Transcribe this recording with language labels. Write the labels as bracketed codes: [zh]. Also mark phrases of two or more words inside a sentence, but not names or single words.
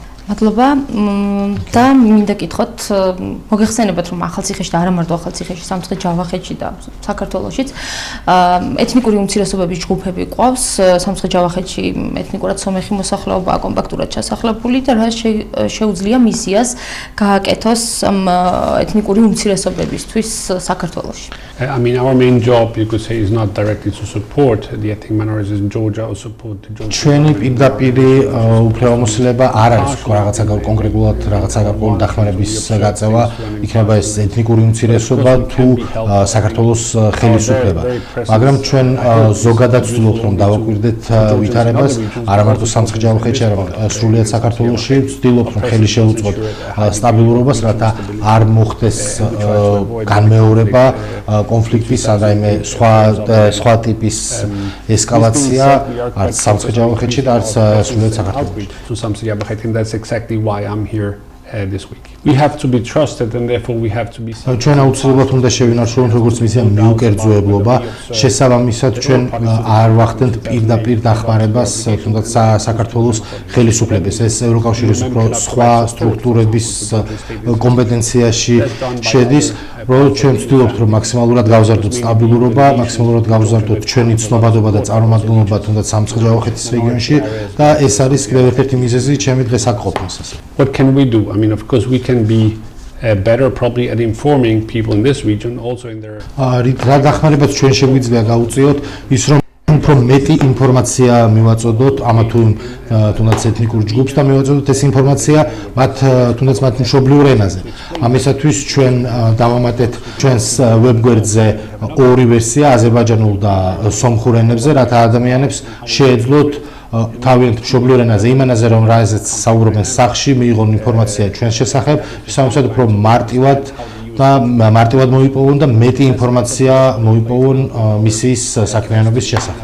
[ka] მადლობა და მინდა გითხოთ, მოგეხსენებათ რომ ახალციხეში და არა მარტო ახალციხეში, სამცხე-ჯავახეთში და საქართველოშიც ეთნიკური უმცირესობების ჯგუფები ყავს. სამცხე-ჯავახეთში ეთნიკურად სომეხი მოსახლეობა კომპაქტურად ჩასახლებული და რა შეუძლია მისიას გააკეთოს ეთნიკური უმცირესობებისთვის საქართველოში. [en] I mean, our main job, you could say, is not directly to support the ethnic minorities in Georgia or support the Georgia. [ka] ჩვენი პირდაპირი უფლებამოსილება არ არის რაღაცა კონკრეტულად რაღაცა გარკვეული დახმარების გაწევა, იქნება ეს ეთნიკური უმცირესობა თუ საქართველოს ხელისუფლება. მაგრამ ჩვენ ზოგადად ვცდილობთ რომ დავაკვირდეთ ვითარებას, არა მარტო სამცხე-ჯავახეთში, არამედ სრულიად საქართველოში, ვცდილობთ რომ ხელი შევუწყოთ სტაბილურობას, რათა არ მოხდეს განმეორება კონფლიქტის, რაიმე სხვა ტიპის ესკალაცია არც სამცხე-ჯავახეთში და არც სრულიად საქართველოში. [en] That's exactly why I'm here this week. We have to be trusted and therefore we have to be [ka] ჩვენ აუცილებლად უნდა შევინარჩუნოთ როგორც მისია მიუკერძოებლობა, შესაბამისად ჩვენ არ ვახდენთ პირდაპირ დახმარებას თუნდაც საქართველოს ხელისუფლებას. ეს ევროკავშირის უფრო სხვა სტრუქტურების კომპეტენციაში შედის, რომ ჩვენ ვცდილობთ რომ მაქსიმალურად გავზარდოთ სტაბილურობა, მაქსიმალურად გავზარდოთ ჩვენი ცნობადობა და წარმომადგენლობა თუნდაც სამცხე-ჯავახეთის რეგიონში და ეს არის კიდევ ერთ-ერთი მიზეზი ჩემი დღეს აქ ყოფნისას. [en] What can we do? I mean, of course we can be better probably at informing people in this region also in their [ka] რა დახმარებაც ჩვენ შეგვიძლია გავუწიოთ ის რომ უფრო მეტი ინფორმაცია მივაწოდოთ ამა თუ თუნდაც ეთნიკურ ჯგუფს და მივაწოდოთ ეს ინფორმაცია მათ თუნდაც მათ მშობლიურ ენაზე. ამისათვის ჩვენ დავამატეთ ჩვენს ვებგვერდზე ორი ვერსია აზერბაიჯანულ და სომხურ ენებზე, რათა ადამიანებს შეეძლოთ თავიანთ მშობლიურ ენაზე, იმ ენაზე რომ რაზეც საუბრობენ სახლში, მიიღონ ინფორმაცია ჩვენს შესახებ, შესაბამისად უფრო მარტივად მოიპოვონ და მეტი ინფორმაცია მოიპოვონ მისიის საქმიანობის შესახებ.